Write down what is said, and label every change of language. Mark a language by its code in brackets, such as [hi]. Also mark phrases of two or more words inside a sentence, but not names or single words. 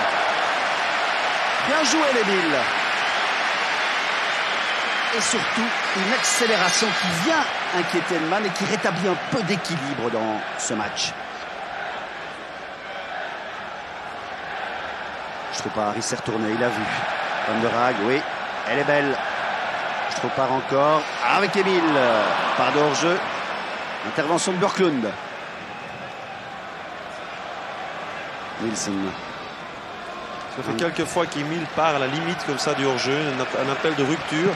[fr] Bien joué, l'Emile. Et surtout, une accélération qui vient inquiéter Edman et qui rétablit un peu d'équilibre dans ce match. Stroupar, il s'est retourné, il a vu. Van der Haag, oui, elle est belle. Stroupar encore, avec Emile. Pas de hors-jeu. Intervention de Björklund. Wilson. Ça fait quelques fois qu'Emile part à la limite comme ça du hors-jeu, un appel de rupture.